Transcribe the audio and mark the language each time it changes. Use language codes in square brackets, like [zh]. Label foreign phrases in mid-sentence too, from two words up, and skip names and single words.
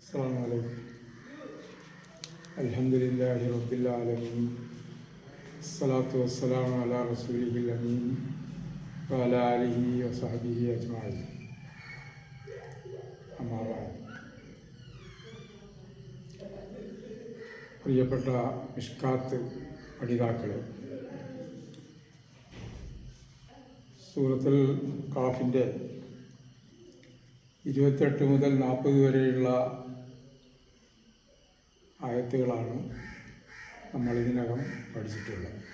[ar] السلام عليكم. الحمد لله رب العالمين. الصلاة والسلام على رسوله الأمين وعلى آله وصحبه أجمعين. أما بعد. [ml] പ്രിയപ്പെട്ട മിഷ്കാത്ത് പഠിതാക്കളെ, സൂറത്തുൽ ഖാഫിൻ്റെ 28 മുതൽ 40 വരെയുള്ള ആയത്തുകളാണ് നമ്മൾ ഇതിനകം പഠിച്ചിട്ടുള്ളത്.